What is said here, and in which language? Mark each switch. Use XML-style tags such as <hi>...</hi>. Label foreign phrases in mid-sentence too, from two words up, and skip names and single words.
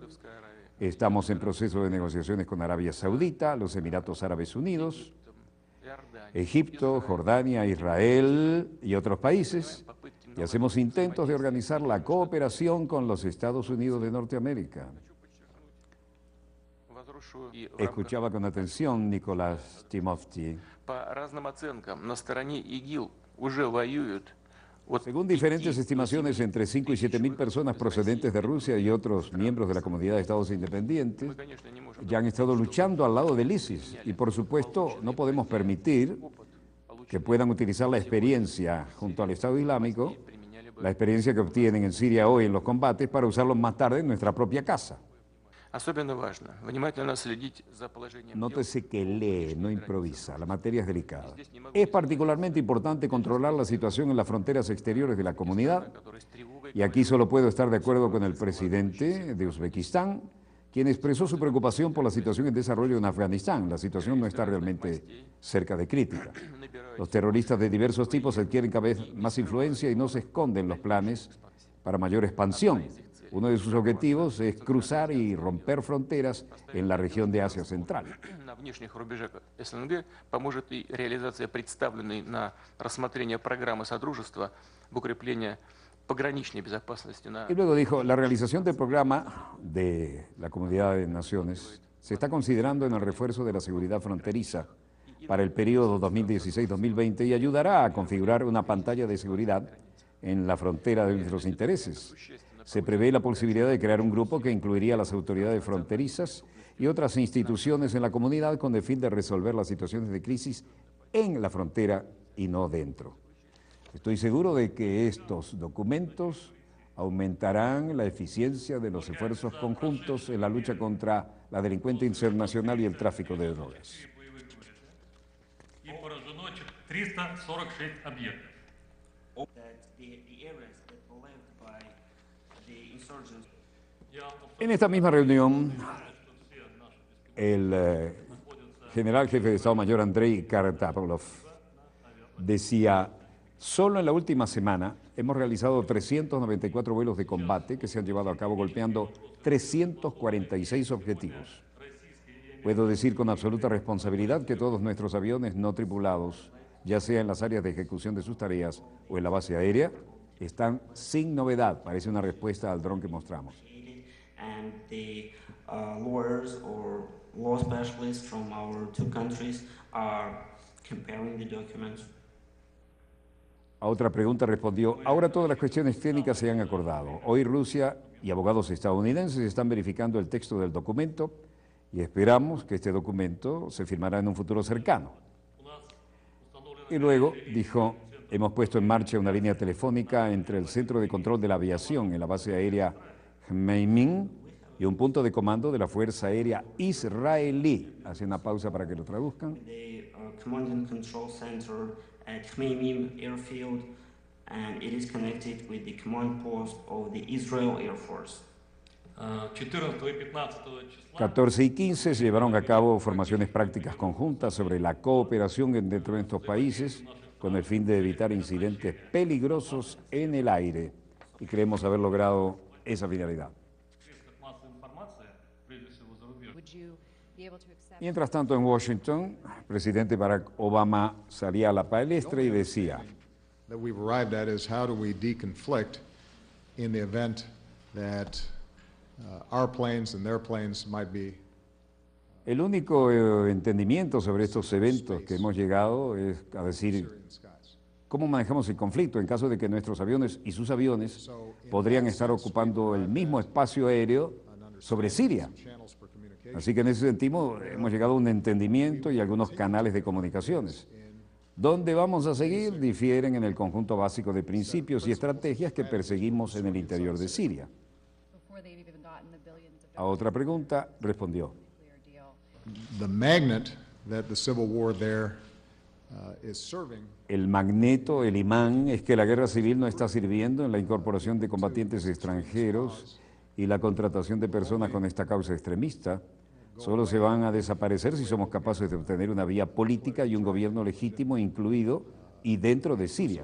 <es>Estamos en proceso de negociaciones con Arabia Saudita, los Emiratos Árabes Unidos, Egipto, Jordania, Israel y otros países, y hacemos intentos de organizar la cooperación con los Estados Unidos de Norteamérica. Escuchaba con atención Nicolás Timofti.</es> <ru>По разным оценкам, на стороне ИГИЛ уже воюют.</ru> <es>Según diferentes estimaciones, entre 5 y 7 mil personas procedentes de Rusia y otros miembros de la Comunidad de Estados Independientes ya han estado luchando al lado del ISIS. Y por supuesto, no podemos permitir que puedan utilizar la experiencia junto al Estado Islámico, la experiencia que obtienen en Siria hoy en los combates, para usarlos más tarde en nuestra propia casa.</es> <ru>Особенно важно внимательно следить за положением.</ru> <es>Nótese que lee, no improvisa. La materia es delicada. Es particularmente importante controlar la situación en las fronteras exteriores de la comunidad. Y aquí solo puedo estar de acuerdo con el presidente de Uzbekistán, quien expresó su preocupación por la situación en desarrollo en Afganistán. La situación no está realmente cerca de crítica. Los terroristas de diversos tipos adquieren cada vez más influencia y no se esconden los planes para mayor expansión. Uno de sus objetivos es cruzar y romper fronteras en la región de Asia Central.</es> <ru>На внешних рубежах СНГ поможет и реализация представленной на рассмотрение программы Содружества в укреплении пограничной безопасности.</ru> <es>Y luego dijo, la realización del programa de la Comunidad de Naciones se está considerando en el refuerzo de la seguridad fronteriza para el periodo 2016-2020 y ayudará a configurar una pantalla de seguridad en la frontera de nuestros intereses. Se prevé la posibilidad de crear un grupo que incluiría a las autoridades fronterizas y otras instituciones en la comunidad con el fin de resolver las situaciones de crisis en la frontera y no dentro. Estoy seguro de que estos documentos aumentarán la eficiencia de los esfuerzos conjuntos en la lucha contra la delincuencia internacional y el tráfico de drogas.</es> <ru>И поражено 346 объектов.</ru> <es>En esta misma reunión, el general jefe de Estado Mayor Andrei Kartapolov decía: solo en la última semana hemos realizado 394 vuelos de combate que se han llevado a cabo golpeando 346 objetivos. Puedo decir con absoluta responsabilidad que todos nuestros aviones no tripulados, ya sea en las áreas de ejecución de sus tareas o en la base aérea, están sin novedad. Parece una respuesta al dron que mostramos.</es> <en>And the lawyers or law specialists from our two countries are comparing the documents.</en> <es>A otra pregunta respondió: ahora todas las cuestiones técnicas se han acordado. Hoy Rusia y abogados estadounidenses están verificando el texto del documento y esperamos que este documento se firmará en un futuro cercano. Y luego dijo: hemos puesto en marcha una línea telefónica entre el Centro de Control de la Aviación en la base aérea Khmeimim y un punto de comando de la Fuerza Aérea Israelí. Hace una pausa para que lo traduzcan.</es> <en>The Command and Control Center at Khmeimim Airfield, and it is connected with the command post of the Israel Air Force.</en> <es>14 y 15 se llevaron a cabo formaciones prácticas conjuntas sobre la cooperación dentro de estos países con el fin de evitar incidentes peligrosos en el aire, y creemos haber logrado esa finalidad. Mientras tanto, en Washington, el presidente Barack Obama salía a la palestra y decía:</es> <en>that we've arrived at is how do we deconflict in the event that our planes and their planes might be.</en> <es>El único entendimiento sobre estos eventos que hemos llegado es a decir cómo manejamos el conflicto en caso de que nuestros aviones y sus aviones podrían estar ocupando el mismo espacio aéreo sobre Siria. Así que en ese sentido hemos llegado a un entendimiento y algunos canales de comunicaciones. ¿Dónde vamos a seguir? Difieren en el conjunto básico de principios y estrategias que perseguimos en el interior de Siria. A otra pregunta respondió.</es> <en>The magnet that the civil war there is serving.</en> <es>El magneto, el imán, es que la guerra civil no está sirviendo en la incorporación de combatientes extranjeros y la contratación de personas con esta causa extremista. Solo se van a desaparecer si somos capaces de obtener una vía política y un gobierno legítimo incluido y dentro de Siria.</es>